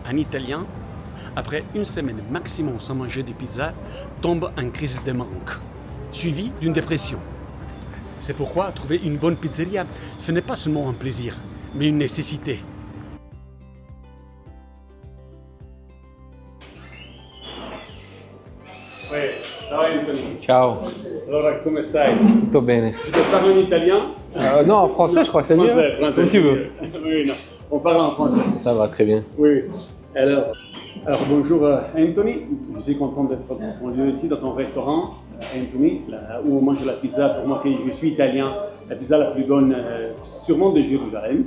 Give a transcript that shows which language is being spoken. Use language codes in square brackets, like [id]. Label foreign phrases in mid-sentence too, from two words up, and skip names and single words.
[fr] Italiens, après une semaine maximum sans manger de pizza, tombent en crise de manque, suivie d'une dépression. C'est pourquoi trouver une bonne pizzeria, ce n'est pas seulement un plaisir, mais une nécessité. [it] Ciao Anthony. Ciao, Allora, come stai? tutto bene. [fr] Tu te parles en italien? Non, en français, je crois que c'est mieux. Français, Comme tu veux. Oui, non. On parle en français. Ça va très bien. Oui. Alors bonjour Anthony. Je suis content d'être dans ton lieu ici, dans ton restaurant, Anthony, là où on mange la pizza. Pour moi, je suis italien, la pizza la plus bonne, sûrement de Jérusalem.